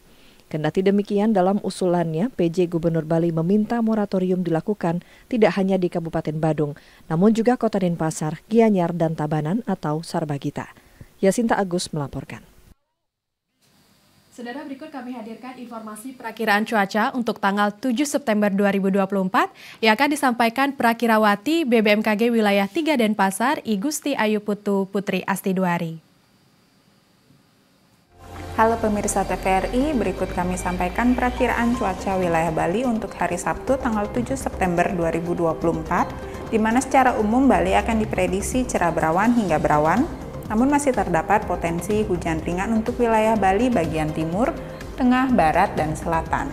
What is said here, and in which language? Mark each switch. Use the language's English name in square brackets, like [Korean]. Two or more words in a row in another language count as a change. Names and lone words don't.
[Indonesian] Kendati demikian, dalam usulannya, PJ Gubernur Bali meminta moratorium dilakukan tidak hanya di Kabupaten Badung, namun juga Kota Denpasar, Gianyar, dan Tabanan atau Sarbagita. Yasinta Agus melaporkan. Saudara, berikut kami hadirkan informasi perakiraan cuaca untuk tanggal 7 September 2024 yang akan disampaikan Prakirawati BBMKG Wilayah 3 Denpasar, I Gusti Ayu Putu Putri Astiduari. Halo pemirsa TVRI, berikut kami sampaikan perakiraan cuaca wilayah Bali untuk hari Sabtu tanggal 7 September 2024, di mana secara umum Bali akan diprediksi cerah berawan hingga berawan, namun masih terdapat potensi hujan ringan untuk wilayah Bali bagian timur, tengah, barat, dan selatan.